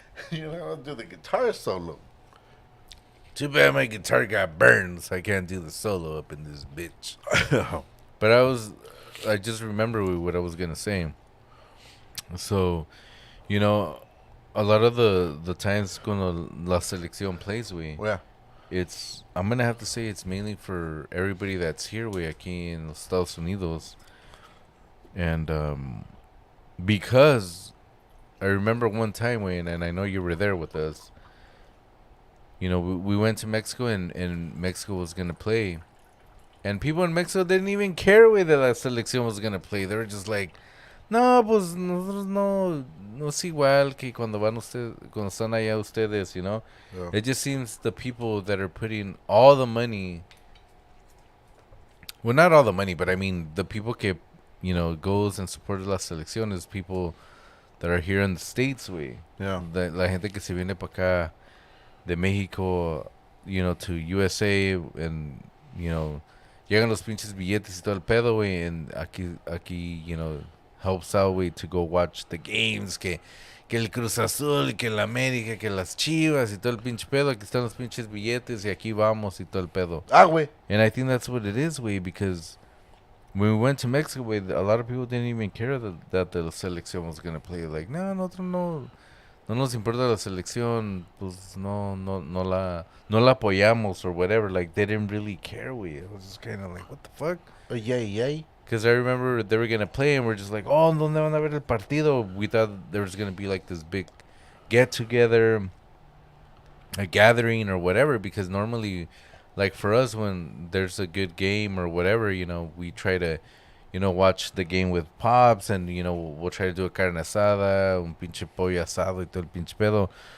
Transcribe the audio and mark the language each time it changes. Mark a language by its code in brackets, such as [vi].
[en] You know, I'll do the guitar solo. Too bad my guitar got burned, so I can't do the solo up in this bitch. But I just remember what I was gonna say. So, a lot of the times [es] cuando la selección [en] plays, Yeah. I'm gonna have to say it's mainly for everybody that's here, [es] aquí [en] in [es] los Estados Unidos, [en] and because I remember one time, and I know you were there with us. We went to Mexico, and Mexico was going to play. And people in Mexico didn't even care that la selección was going to play. They were just like, [es] no, pues nosotros no es igual que cuando están allá ustedes, [en] Yeah. It just seems the people that are putting all the money, well, not all the money, but I mean the people [es] que, [en] goes and supports la selección is people that are here in the States, [es] güey. [en] Yeah. [es] La gente que se viene para acá de México, [en] to USA, and, [es] llegan los pinches billetes y todo el pedo, güey, and aquí, [en] helps out, [es] güey, [en] to go watch the games, [es] que el Cruz Azul, que el América, que las Chivas y todo el pinche pedo, aquí están los pinches billetes y aquí vamos y todo el pedo. Ah, güey. [en] And I think that's what it is, [es] güey, [en] because when we went to Mexico, güey, a lot of people didn't even care that the selección was going to play. Like, [es] no, nosotros no nos importa la selección, pues no la apoyamos [en] or whatever. Like, they didn't really care, [es] güey. [en] It was just kind of like, what the fuck? Yay. Because I remember they were going to play and we're just like, oh, [es] ¿dónde van a ver el partido? [en] We thought there was going to be like this big get-together, a gathering or whatever, because normally, like for us, when there's a good game or whatever, we try to, watch the game with pops, and, we'll try to do a carne asada, [es] un pinche pollo asado y todo el pinche pedo.